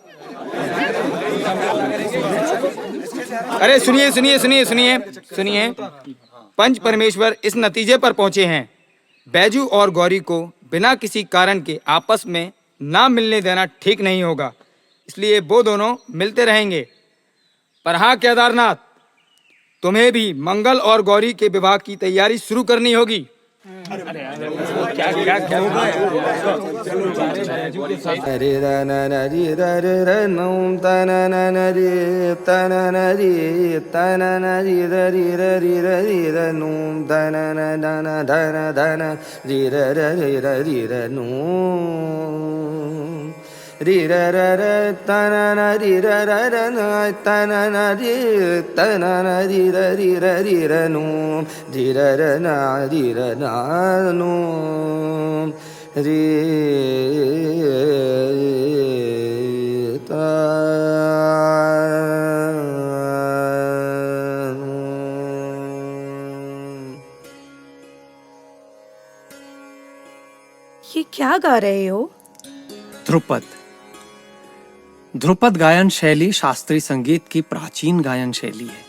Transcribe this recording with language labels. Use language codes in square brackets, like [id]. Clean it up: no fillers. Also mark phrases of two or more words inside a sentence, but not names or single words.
[hi] अरे सुनिए सुनिए सुनिए सुनिए सुनिए, पंच परमेश्वर इस नतीजे पर पहुंचे हैं, बैजू और गौरी को बिना किसी कारण के आपस में ना मिलने देना ठीक नहीं होगा। इसलिए वो दोनों मिलते रहेंगे। पर हाँ केदारनाथ, तुम्हें भी मंगल और गौरी के विवाह की तैयारी शुरू करनी होगी। रे र न न रे र रे र नूम तन न न रे तन न रे तन न रे र रे र रे र रे र नूम तन न न न धन धन रे र र रे र रे र नूम रे र र र तन न रे र र र न तन न रे तन न रे र रे र रे र नूम रे र र न रे र न नूम रे ता ये क्या गा रहे हो? ध्रुपद। ध्रुपद गायन शैली शास्त्रीय संगीत की प्राचीन गायन शैली है।